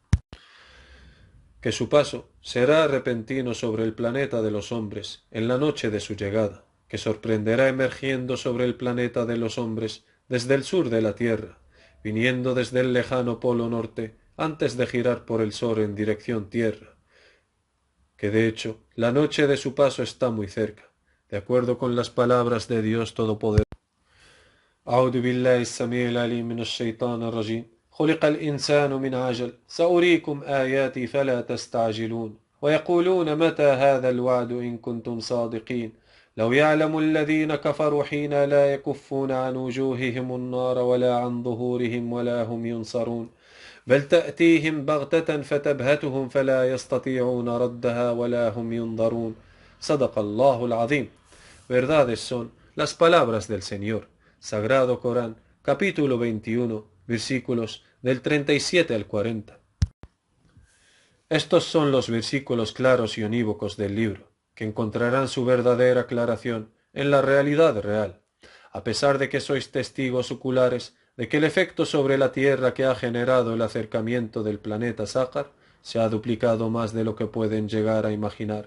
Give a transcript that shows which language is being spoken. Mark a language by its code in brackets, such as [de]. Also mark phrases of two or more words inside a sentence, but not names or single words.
[es] que su paso será repentino sobre el planeta de los hombres en la noche de su llegada, que sorprenderá emergiendo sobre el planeta de los hombres desde el sur de la tierra, viniendo desde el lejano polo norte antes de girar por el sol en dirección tierra, que de hecho la noche de su paso está muy cerca, de acuerdo con las palabras de Dios Todopoderoso. [ar] أعوذ بالله السميع العليم من الشيطان الرجيم خلق الإنسان من عجل سأريكم آياتي فلا تستعجلون ويقولون متى هذا الوعد إن كنتم صادقين لو يعلم الذين كفروا حين لا يكفون عن وجوههم النار ولا عن ظهورهم ولا هم ينصرون بل تأتيهم بغتة فتبهتهم فلا يستطيعون ردها ولا هم ينظرون صدق الله العظيم. [es] Verdades son las palabras del Señor. Sagrado Corán, capítulo 21, versículos del 37 al 40. Estos son los versículos claros y unívocos del libro, que encontrarán su verdadera aclaración en la realidad real, a pesar de que sois testigos oculares de que el efecto sobre la Tierra que ha generado el acercamiento del planeta Sáhar se ha duplicado más de lo que pueden llegar a imaginar.